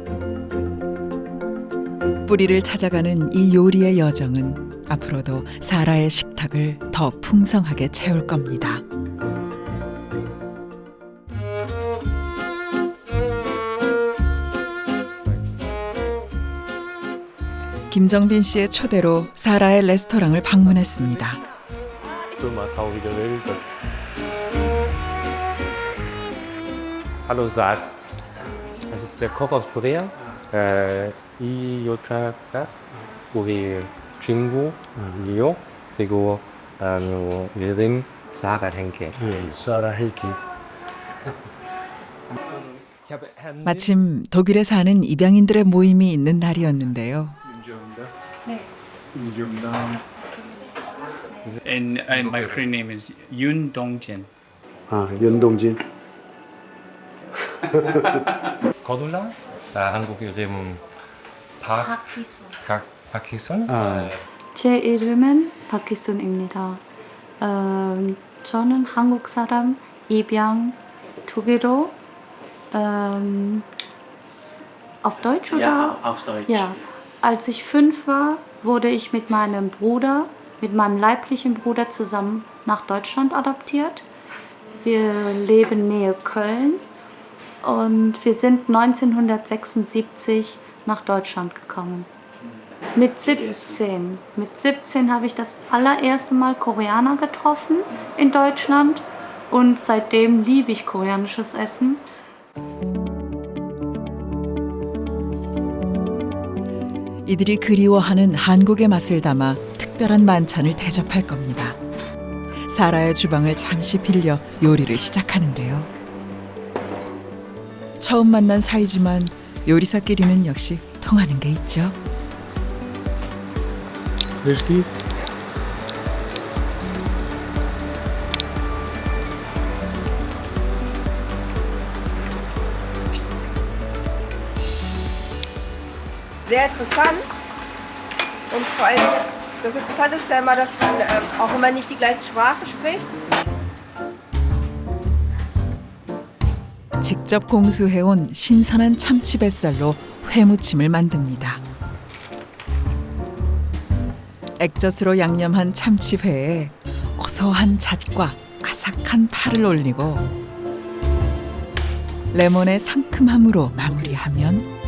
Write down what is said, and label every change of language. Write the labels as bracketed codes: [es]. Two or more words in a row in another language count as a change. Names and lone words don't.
[ko] 뿌리를 찾아가는 이 요리의 여정은 앞으로도 사라의 식탁을 더 풍성하게 채울 겁니다. 김정빈 씨의 초대로 사라의 레스토랑을 방문했습니다. [de] Hallo Saad, das ist der Koch aus Korea. [ko] 이요타 우리 친구 요 그리고 예린 Sarah Henke. 예, 사라 헬키. 마침 독일에 사는 입양인들의 모임이 있는 날이었는데요. [en] And my friend name is Yun Dongjin. [ko] 아, 연동진. 거둘라? 나 한국 이름 박희순? 아, 제 이름은 박희순입니다. 저는 한국 사람, 입양, 독일어, [de] auf Deutsch oder? Ja, auf Deutsch. Ja. Als ich 5 war, wurde ich mit meinem Bruder, mit meinem leiblichen Bruder zusammen nach Deutschland adoptiert. Wir leben nähe Köln und wir sind 1976 nach Deutschland gekommen. Mit 17 habe ich das allererste Mal Koreaner getroffen in Deutschland und seitdem liebe ich koreanisches Essen. [ko] 이들이 그리워하는 한국의 맛을 담아 특별한 만찬을 대접할 겁니다. 사라의 주방을 잠시 빌려 요리를 시작하는데요. 처음 만난 사이지만 요리사끼리는 역시 통하는 게 있죠. 위스키? [de] Sehr interessant. Und vor allem, das Interessante ist ja immer, dass man, auch wenn man nicht die gleiche Sprache spricht, [ko] 직접 공수해온 신선한 참치 뱃살로 회무침을 만듭니다. 액젓으로 양념한 참치회에 고소한 잣과 아삭한 파를 올리고 레몬의 상큼함으로 마무리하면